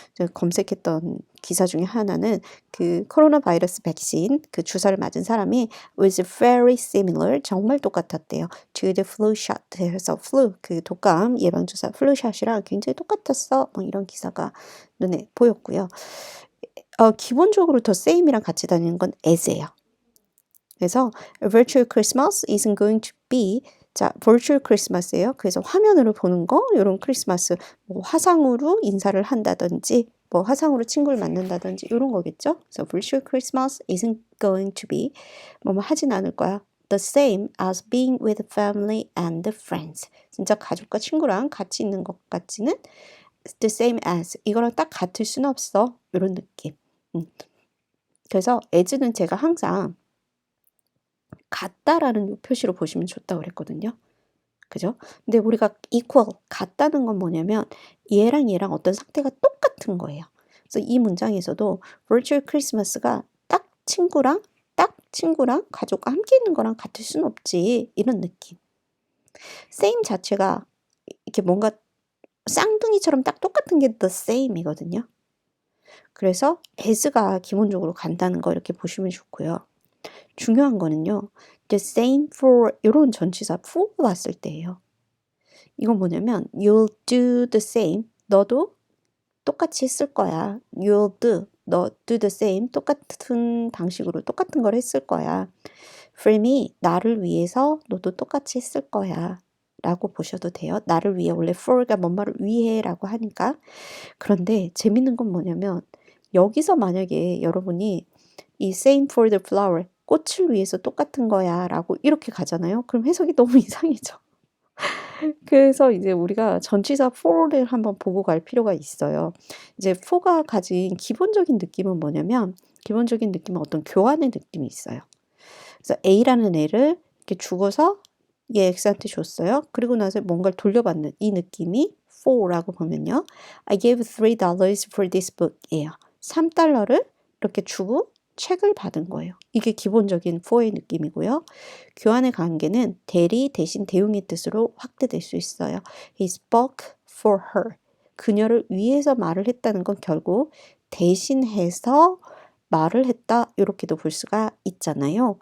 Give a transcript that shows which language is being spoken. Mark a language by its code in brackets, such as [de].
[ko] 제가 검색했던 기사 중에 하나는 그 코로나 바이러스 백신 그 주사를 맞은 사람이 [en] was very similar [ko] 정말 똑같았대요. [en] to the flu shot. [ko] 그래서 flu 그 독감 예방주사 flushot이랑 굉장히 똑같았어. 뭐 이런 기사가 눈에 보였고요. 기본적으로 더 same이랑 같이 다니는 건 as예요. [en] 그래서 virtual Christmas isn't going to be 자, virtual Christmas예요. [ko] 그래서 화면으로 보는 거, 이런 크리스마스, 뭐 화상으로 인사를 한다든지, 뭐 화상으로 친구를 만난다든지 이런 거겠죠. [en] 그래서 virtual Christmas isn't going to be [ko] 뭐 하진 않을 거야. [en] The same as being with family and friends. [ko] 진짜 가족과 친구랑 같이 있는 것 같지는 [en] the same as [ko] 이거랑 딱 같을 수는 없어. 이런 느낌. 그래서 as는 제가 항상 같다라는 표시로 보시면 좋다고 그랬거든요. 그죠? 근데 우리가 equal, 같다는 건 뭐냐면 얘랑 얘랑 어떤 상태가 똑같은 거예요. 그래서 이 문장에서도 virtual Christmas가 딱 친구랑 가족과 함께 있는 거랑 같을 순 없지. 이런 느낌. same 자체가 이렇게 뭔가 쌍둥이처럼 딱 똑같은 게 the same이거든요. 그래서 as가 기본적으로 간다는 거 이렇게 보시면 좋고요. 중요한 거는요. [en] the same for [ko] 이런 전치사 for 왔을 때예요. 이건 뭐냐면 [en] you'll do the same. [ko] 너도 똑같이 했을 거야. [en] you'll do. 너 do the same. [ko] 똑같은 방식으로 똑같은 걸 했을 거야. [en] for me. [ko] 나를 위해서 너도 똑같이 했을 거야. 라고 보셔도 돼요. 나를 위해. 원래 for가 뭔말을 위해 라고 하니까. 그런데 재밌는 건 뭐냐면 여기서 만약에 여러분이 이 [en] same for the flower. [ko] 꽃을 위해서 똑같은 거야 라고 이렇게 가잖아요. 그럼 해석이 너무 이상해져. 그래서 이제 우리가 전치사 for를 한번 보고 갈 필요가 있어요. 이제 for가 가진 기본적인 느낌은 뭐냐면 기본적인 느낌은 어떤 교환의 느낌이 있어요. 그래서 A라는 애를 이렇게 주고서 얘 X한테 줬어요. 그리고 나서 뭔가를 돌려받는 이 느낌이 for라고 보면요. [en] I gave $3 for this book이에요. [ko] 3달러를 이렇게 주고 책을 받은 거예요. 이게 기본적인 for의 느낌이고요. 교환의 관계는 대리 대신 대용의 뜻으로 확대될 수 있어요. [en] He spoke for her. [ko] 그녀를 위해서 말을 했다는 건 결국 대신해서 말을 했다 이렇게도 볼 수가 있잖아요.